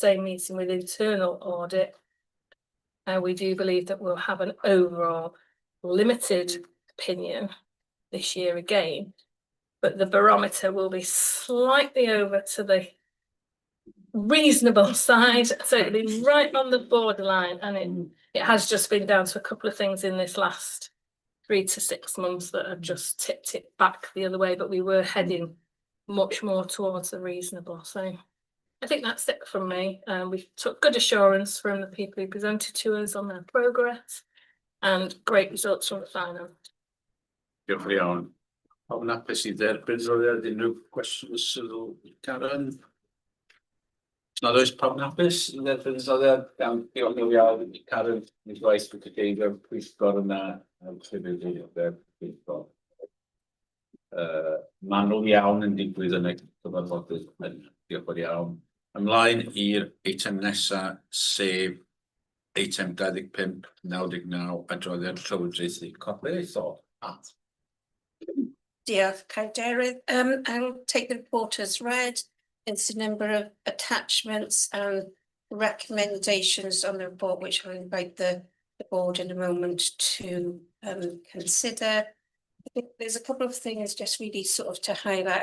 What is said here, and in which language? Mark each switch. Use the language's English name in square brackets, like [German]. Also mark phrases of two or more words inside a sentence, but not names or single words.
[English] same meeting with internal audit, we do believe that we'll have an overall limited opinion this year again, but the barometer will be slightly over to the reasonable side, so it'll be right on the borderline, and it has just been down to a couple of things in this last 3 to 6 months that have just tipped it back the other way, but we were heading much more towards the reasonable. So I think that's it from me. We took good assurance from the people who presented to us on their progress and great results from the final. [Welsh] Diolch yn iawn. Pawb yn hapus i dderbyn adroddiad, unrhyw cwestiwn sylw, Karen? Nad oes pawb yn hapus i dderbyn adroddiad? Diolch yn iawn i Karen, i gwaith bod y geirio'r pwyllgor yna, pwyllgor manwl iawn yn digwydd yn y cyfarfodydd. Diolch yn iawn. Ymlaen i'r eitem nesa, sef eitem 25/99, adroddiad Llywodraethu Corfforaethol. Diolch, Cadeirydd. [English] I'll take the report as read. It's a number of attachments and recommendations on the report, which I'll invite the board in a moment to consider. I think there's a couple of things just really sort of to highlight.